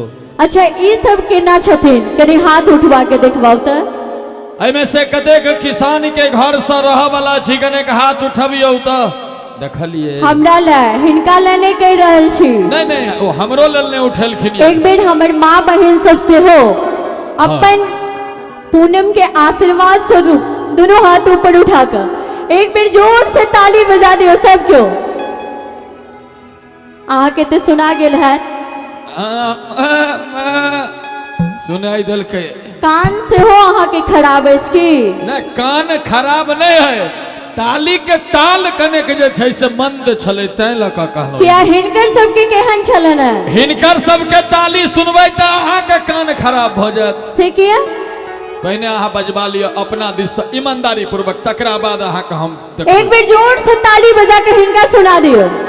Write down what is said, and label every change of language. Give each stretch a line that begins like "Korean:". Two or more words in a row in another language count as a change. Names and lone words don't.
Maithili: अच्छा ई सब केना छथिन, कनी हाथ उठवा के देखबाउ त। एमे से कतेक किसान के घर से रह वाला छी, कने के हाथ उठबियौ त देखलिए। हमरा ले हिनका ले नहीं कह रहल छी। नहीं नहीं ओ हमरो लेल नहीं उठलखिन। एक बेर हमर माँ बहन सब से हो अपन पूनम के आशीर्वाद स्वरूप दोनों हाथ ऊपर उठाकर एक बेर जोर से ताली बजा दियो सब क्यों। अहाँ के ते सुना गेल है, सुनाई दिल के कान से हो अहाँ के खराब है की नहीं, कान खराब नहीं है, ताली के ताल कने के जे छै से मंद छले तै लका कहलो। क्या हिनकर सबके केहन छलन है? हिनकर सबके ताली सुनबै त अहाँ के कान खराब भ जात से किया? पहले अहाँ बजबा लियो अपना दिस से ईमानदारी पूर्वक, तकरा बाद अहाँ के हम एक बेर जोर से ताली बजा के हिनका सुना दियो।